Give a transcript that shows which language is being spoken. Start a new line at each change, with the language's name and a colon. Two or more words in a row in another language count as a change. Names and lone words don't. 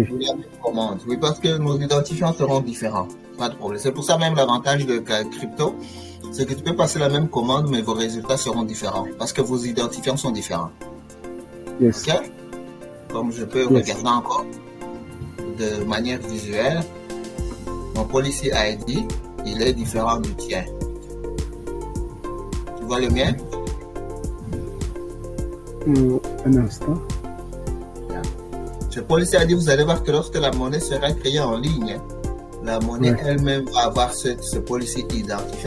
French: La même commande, oui, parce que nos identifiants seront différents. Pas de problème. C'est pour ça même l'avantage de crypto, c'est que tu peux passer la même commande, mais vos résultats seront différents, parce que vos identifiants sont différents. Yes. Ok? Comme je peux regarder encore de manière visuelle, mon
English: policy ID,
French: il est différent du tien. Tu vois le mien? Un instant. Ce
English: policy ID,
French: vous allez voir que lorsque la monnaie sera créée en ligne, la monnaie elle-même va avoir ce policy identifiant.